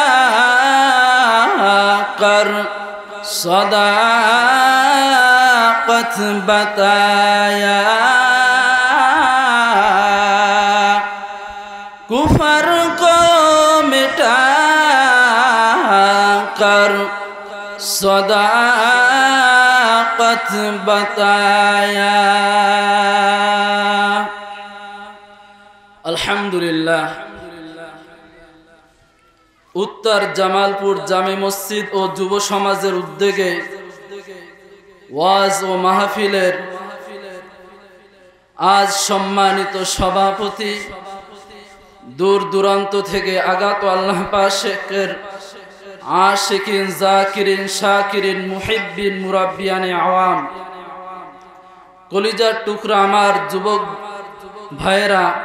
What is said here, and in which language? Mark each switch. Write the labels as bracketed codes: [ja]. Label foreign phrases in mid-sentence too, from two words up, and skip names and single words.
[ur] کر صداقت بتایا، کفر کو مٹا کر صداقت بتایا. الحمدللہ. [bn] উত্তর জামালপুর জামে মসজিদ ও যুব সমাজের উদ্যোগে ওয়াজ ও মাহফিলের আজ সম্মানিত সভাপতি, দূর দূরান্ত থেকে আগত আল্লাহ পাকের আশিকিন, জাকিরিন, শাকিরিন, মুহিব্বিন, মুরাব্বিয়ানে আওয়াম, কলিজার টুকরা আমার যুবক ভাইরা,